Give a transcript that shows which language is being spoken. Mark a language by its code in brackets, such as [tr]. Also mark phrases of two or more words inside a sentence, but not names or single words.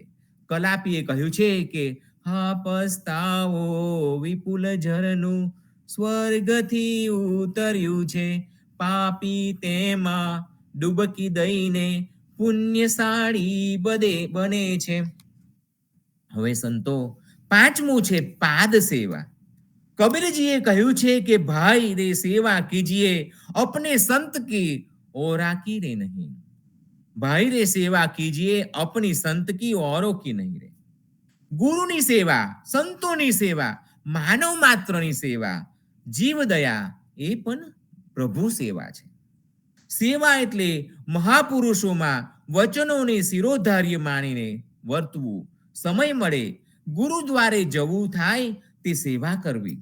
[gu] કલાપીએ કહ્યું છે કે હા પસ્તાવો વિપુલ ઝરનું સ્વર્ગથી ઉતર્યું છે, પાપી તેમાં ડૂબકી દઈને પુણ્યશાળી બને છે. હવે સંતો, પાંચમું છે પાદ સેવા. કબીરજીએ કહ્યું છે કે [hi] भाई रे सेवा कीजिए, अपने संत की ओरा की रे नहीं. भाई रे सेवा कीजिए, अपनी संत की औरों की नहीं रे. [gu] ગુરુની સેવા, સંતોની સેવા, માનવ માત્રની સેવા, જીવ દયા એ પણ પ્રભુ સેવા છે. સેવા એટલે મહાપુરુષોમાં વચનોને શિરોધાર્ય માનીને વર્તવું. સમય મળે ગુરુદ્વારે જવું થાય તે સેવા કરવી.